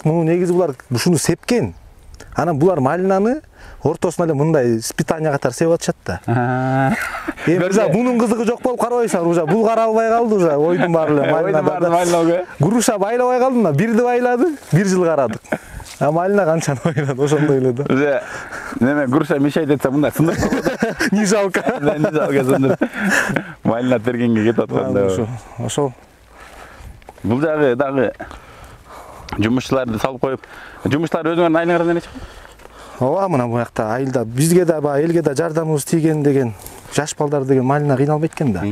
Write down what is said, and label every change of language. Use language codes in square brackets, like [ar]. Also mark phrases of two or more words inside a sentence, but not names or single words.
[ky] Муну негизи булар ушуну сепкен. Анан булар малинаны ортосуна эле мындай испытание катары сеп атышат да. Эми уже бунун кызыгы жок болуп карабайсыңар, уже бул каралбай калды, уже ойдун баары эле малина. Груша байлабай калдым да, бирди байлады, 1 жыл карадык. А малина канчаны ойлоду, ошондой эле да. Уже неме груша мешает этсе мындай сындырып. [ru] Не жалко. Не жалко сындырып. [ky] Малина тергенге кетип атканда. Ошол. Бул жагы дагы жумушчуларды салып коюп, жумушчулар өзүңөрдүн айлыгыңардан эле чыгат. Ооба, мына бу жакта айылда бизге да элге да жардамыбыз тийген деген жаш балдар деген малина кыйналбайт экен да.